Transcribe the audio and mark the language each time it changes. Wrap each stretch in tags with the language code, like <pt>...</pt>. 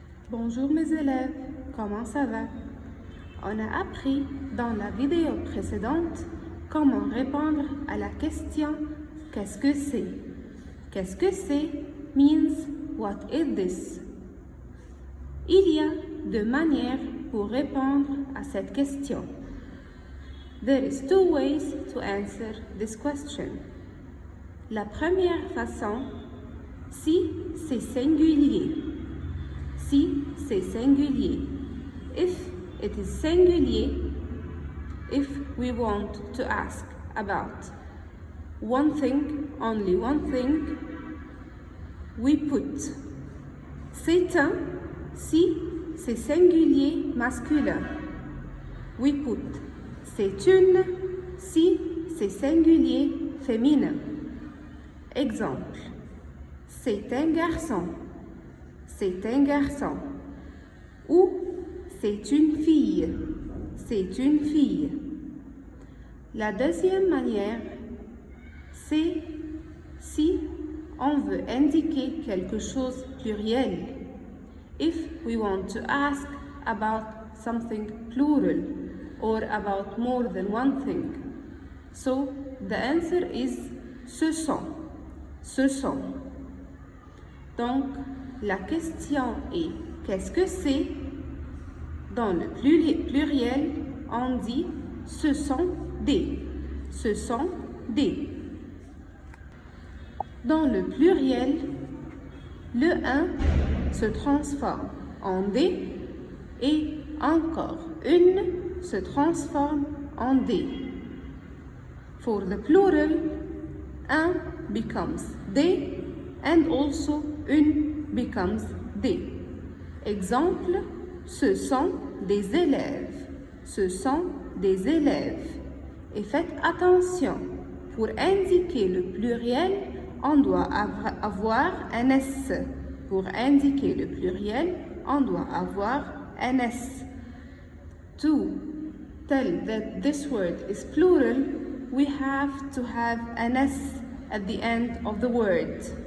<fr>Bonjour mes élèves, comment ça va? On a appris dans la vidéo précédente comment répondre à la question qu'est-ce que c'est? Qu'est-ce que c'est</fr> <en>means what is this?</en> <fr>Il y a deux manières pour répondre à cette question.</fr> <en>There is two ways to answer this question.</en> <fr>La première façon, si c'est singulier. Si c'est singulier.</fr> <en>If it is singulier, if we want to ask about one thing, only one thing, we put</en> <fr>c'est un. Si c'est singulier masculin,</fr> <en>we put</en> <fr>c'est une. Si c'est singulier féminin. Exemple, c'est un garçon. C'est un garçon. Ou c'est une fille. C'est une fille. La deuxième manière, c'est si on veut indiquer quelque chose pluriel.</fr> <en>If we want to ask about something plural or about more than one thing. So the answer is</en> <fr>ce sont. Ce sont. Donc, la question est qu'est-ce que c'est? Dans le pluriel, on dit ce sont des. Ce sont des. Dans le pluriel, le un se transforme en des et encore une se transforme en des.</fr> <en>For the plural, un becomes des and also une becomes des.</en> <fr>Exemple, ce sont des élèves. Ce sont des élèves. Et faites attention, pour indiquer le pluriel, on doit avoir un S. Pour indiquer le pluriel, on doit avoir un S.</fr> <en>To tell that this word is plural, we have to have an S at the end of the word.</en>